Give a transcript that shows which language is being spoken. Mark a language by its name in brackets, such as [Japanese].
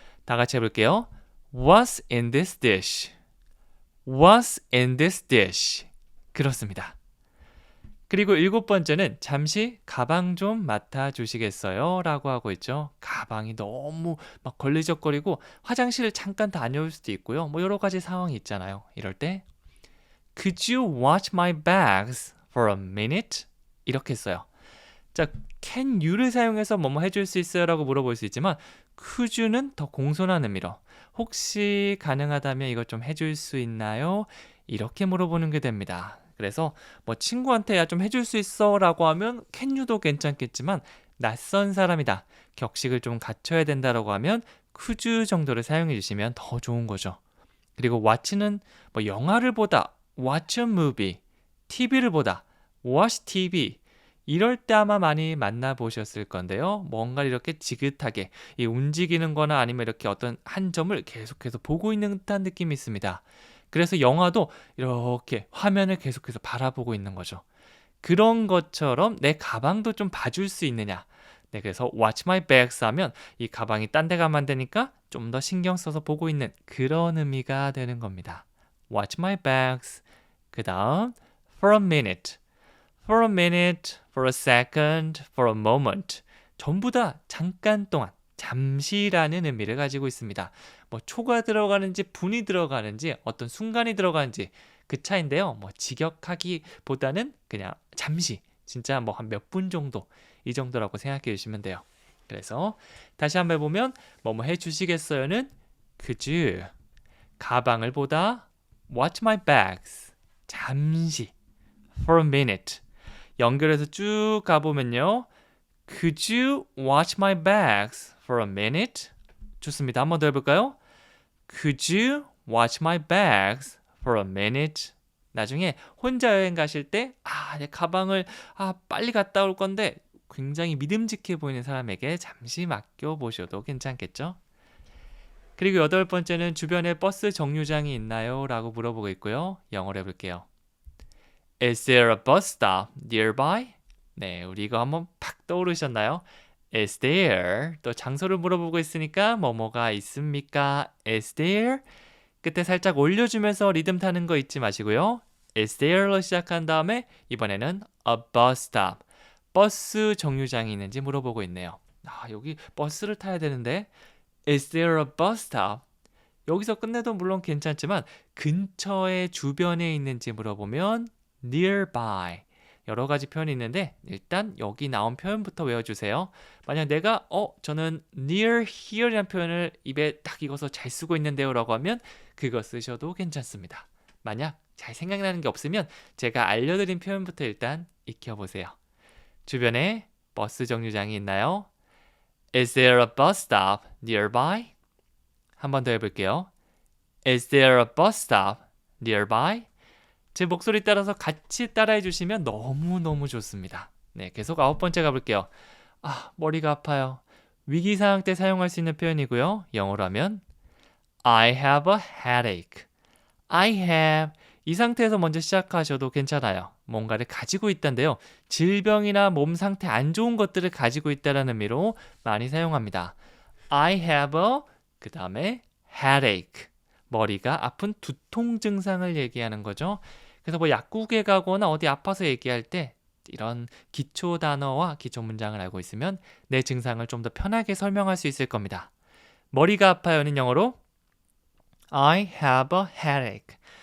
[Korean] 다 같이 해볼게요. [English] What's in this dish? What's in this dish? [Korean] 그렇습니다. 그리고 일곱 번째는 잠시 가방 좀 맡아주시겠어요? 라고 하고 있죠. 가방이 너무 막 걸리적거리고 화장실을 잠깐 다녀올 수도 있고요. 뭐 여러 가지 상황이 있잖아요. 이럴 때 [English] Could you watch my bags for a minute? [Korean] 이렇게 써요. 자, can you를 사용해서 뭐뭐 해줄 수 있어요? 라고 물어볼 수 있지만 could you는 더 공손한 의미로 혹시 가능하다면 이것 좀 해줄 수 있나요? 이렇게 물어보는 게 됩니다. 그래서 뭐 친구한테 야 좀 해줄 수 있어 라고 하면 can you도 괜찮겠지만 낯선 사람이다. 격식을 좀 갖춰야 된다라고 하면 could you 정도를 사용해 주시면 더 좋은 거죠. 그리고 watch는 뭐 영화를 보다 [English] watch a movie, [Korean] TV를 보다 [English] watch TV [Korean] 이럴 때 아마 많이 만나보셨을 건데요. 뭔가 이렇게 지긋하게 이 움직이는 거나 아니면 이렇게 어떤 한 점을 계속해서 보고 있는 듯한 느낌이 있습니다. 그래서 영화도 이렇게 화면을 계속해서 바라보고 있는 거죠. 그런 것처럼 내 가방도 좀 봐줄 수 있느냐. 네, 그래서 [English] watch my bags [Korean] 하면 이 가방이 딴 데 가면 안 되니까 좀 더 신경 써서 보고 있는 그런 의미가 되는 겁니다. [English] watch my bags. [Korean] 그 다음 [English] for a minute. for a minute, for a second, for a moment. [Korean] 전부 다 잠깐 동안, 잠시라는 의미를 가지고 있습니다. 뭐 초가 들어가는지 분이 들어가는지 어떤 순간이 들어가는지 그 차인데요. 뭐 직역하기보다는 그냥 잠시, 진짜 뭐 한 몇 분 정도 이 정도라고 생각해 주시면 돼요. 그래서 다시 한번 해보면 뭐뭐 해주시겠어요는 Could you 가방을 보다 [English] watch my bags [Korean] 잠시 [English] for a minute [Korean] 연결해서 쭉 가보면요. [English] Could you watch my bags for a minute? [Korean] 좋습니다. 한 번 더 해볼까요? [English] Could you watch my bags for a minute? [Korean] 나중에 혼자 여행 가실 때 내 가방을 빨리 갔다 올 건데 굉장히 믿음직해 보이는 사람에게 잠시 맡겨보셔도 괜찮겠죠? 그리고 8번째는 주변에 버스 정류장이 있나요? 라고 물어보고 있고요. 영어로 해볼게요. [English] Is there a bus stop nearby? [Korean] 네, 우리 이거 한번 팍 떠오르셨나요? [English] Is there? [Korean] 또 장소를 물어보고 있으니까 뭐뭐가 있습니까? [English] Is there? [Korean] 끝에 살짝 올려주면서 리듬 타는 거 잊지 마시고요. Is there로 시작한 다음에 이번에는 a bus stop. 버스 정류장이 있는지 물어보고 있네요. 여기 버스를 타야 되는데 [English] Is there a bus stop? [Korean] 여기서 끝내도 물론 괜찮지만 근처에 주변에 있는지 물어보면 nearby. 여러 가지 표현이 있는데 일단 여기 나온 표현부터 외워주세요. 만약 내가 저는 near here이라는 표현을 입에 딱 익어서 잘 쓰고 있는데요 라고 하면 그거 쓰셔도 괜찮습니다. 만약 잘 생각나는 게 없으면 제가 알려드린 표현부터 일단 익혀보세요. 주변에 버스 정류장이 있나요? [English] Is there a bus stop nearby? [Korean] 한 번 더 해볼게요. [English] Is there a bus stop nearby? [Korean] 제 목소리 따라서 같이 따라해 주시면 너무너무 좋습니다. 네, 계속 9번째 가볼게요. 머리가 아파요. 위기 상황 때 사용할 수 있는 표현이고요. 영어로 하면 [English] I have a headache. [Korean] I have 이 상태에서 먼저 시작하셔도 괜찮아요. 뭔가를 가지고 있다인데요. 질병이나 몸 상태 안 좋은 것들을 가지고 있다는 의미로 많이 사용합니다. [English] I have a [Korean] 그 다음에 [English] headache. [Korean] 머리가 아픈 두통 증상을 얘기하는 거죠. 그래서 뭐 약국에 가거나 어디 아파서 얘기할 때 이런 기초 단어와 기초 문장을 알고 있으면 내 증상을 좀 더 편하게 설명할 수 있을 겁니다. 머리가 아파요는 영어로 [English] I have a headache.